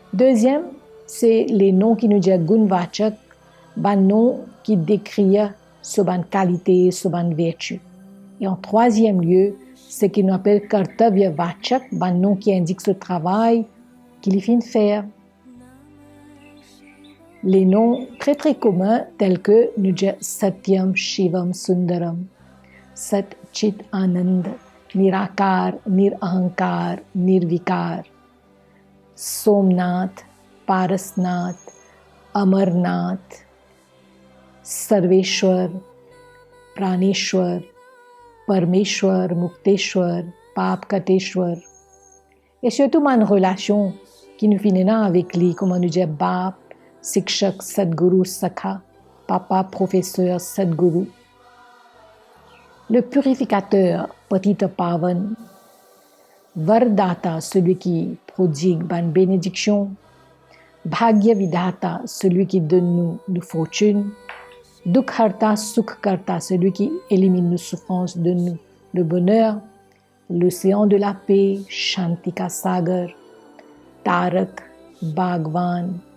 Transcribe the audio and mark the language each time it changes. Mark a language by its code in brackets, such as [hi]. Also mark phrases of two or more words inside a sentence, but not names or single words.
[fr] Deuxième, c'est les noms qui nous disent gunvachak, ban noms qui décrivent sur ban qualité, sur ban vertu. Et en troisième lieu, c'est ce qu'on appelle [hi] कर्तव्य वाचक, [fr] ban nom qui indique ce travail qu'il finit de faire. Les noms très très communs tels que nous disons Satyam, Shivam, Sundaram, Sat Chit Anand, Nirakar, Nirahankar, Nirvikar, Somnath, Parasnath, Amarnath, Sarveshwar, Praneshwar, Parmeshwar, Mukteshwar, Papkateshwar. Et surtout une relation qui nous finit avec lui, comme on nous dit Bap, Sikshak, Sadguru, Sakha, Papa, Professeur, Sadguru. Le purificateur, Patita Pavan, Vardata, celui qui prodigue ban bénédiction, [hi] भाग्य विधाता, [fr] celui qui donne nous fortune, Dukharta, Sukkarta, celui qui élimine nos souffrances, donne nous le bonheur, l'océan de la paix, [hi] शांति का सागर, [fr] Tarak, Bhagwan,